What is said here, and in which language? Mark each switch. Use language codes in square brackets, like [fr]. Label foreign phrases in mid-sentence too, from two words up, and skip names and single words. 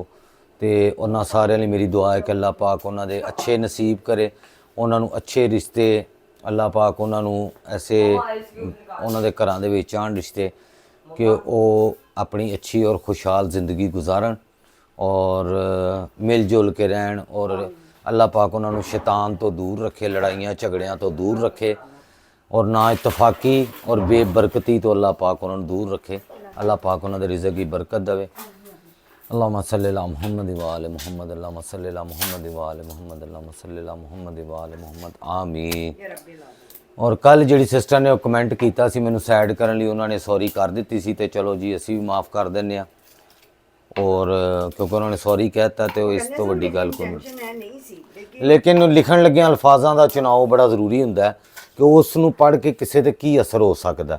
[pa] ਤੇ ਉਹਨਾਂ ਸਾਰਿਆਂ ਲਈ ਮੇਰੀ ਦੁਆ ਹੈ ਕਿ ਅੱਲਾਹ ਪਾਕ ਉਹਨਾਂ ਦੇ ਅੱਛੇ ਨਸੀਬ ਕਰੇ, ਉਹਨਾਂ ਨੂੰ ਅੱਛੇ ਰਿਸ਼ਤੇ, ਅੱਲਾਹ ਪਾਕ ਉਹਨਾਂ ਨੂੰ ਐਸੇ ਉਹਨਾਂ ਦੇ ਘਰਾਂ ਦੇ ਵਿੱਚ ਆਉਣ ਰਿਸ਼ਤੇ ਕਿ ਉਹ ਆਪਣੀ ਅੱਛੀ ਔਰ ਖੁਸ਼ਹਾਲ ਜ਼ਿੰਦਗੀ ਗੁਜ਼ਾਰਨ ਔਰ ਮਿਲ ਜੁਲ ਕੇ ਰਹਿਣ। ਔਰ ਅੱਲਾਹ ਪਾਕ ਉਹਨਾਂ ਨੂੰ ਸ਼ੈਤਾਨ ਤੋਂ ਦੂਰ ਰੱਖੇ, ਲੜਾਈਆਂ ਝਗੜਿਆਂ ਤੋਂ ਦੂਰ ਰੱਖੇ ਔਰ ਨਾ ਇਤਫਾਕੀ ਔਰ ਬੇਬਰਕਤੀ ਤੋਂ ਅੱਲਾਹ ਪਾਕ ਉਹਨਾਂ ਨੂੰ ਦੂਰ ਰੱਖੇ। ਅੱਲਾਹ ਪਾਕ ਉਹਨਾਂ ਦੇ ਰਿਜ਼ਕ ਦੀ ਬਰਕਤ ਦੇਵੇ। [ar] اللهم صل على محمد وآل محمد، اللهم صل على محمد وآل محمد، اللهم صل على محمد وآل محمد، آمين. [pa] ਔਰ ਕੱਲ ਜਿਹੜੀ ਸਿਸਟਰ ਨੇ ਉਹ ਕਮੈਂਟ ਕੀਤਾ ਸੀ ਮੈਨੂੰ ਸਾਈਡ ਕਰਨ ਲਈ, ਉਹਨਾਂ ਨੇ ਸੌਰੀ ਕਰ ਦਿੱਤੀ ਸੀ ਤੇ ਚਲੋ ਜੀ ਅਸੀਂ ਵੀ ਮਾफ़ ਕਰ ਦਿੰਦੇ ਆ। ਔਰ ਕਿਉਂਕਿ ਉਹਨਾਂ ਨੇ ਸੌਰੀ ਕਹਿਤਾ ਤੇ ਉਹ ਇਸ ਤੋਂ ਵੱਡੀ ਗੱਲ ਕੋਈ ਨਹੀਂ। ਲੇਕਿਨ ਲਿਖਣ ਲੱਗਿਆਂ ਅਲਫਾਜ਼ਾਂ ਦਾ ਚੁਣਾਵ ਬੜਾ ਜ਼ਰੂਰੀ ਹੁੰਦਾ ਕਿ ਉਸ ਨੂੰ ਪੜ੍ਹ ਕੇ ਕਿਸੇ ਤੇ ਕੀ ਅਸਰ ਹੋ ਸਕਦਾ।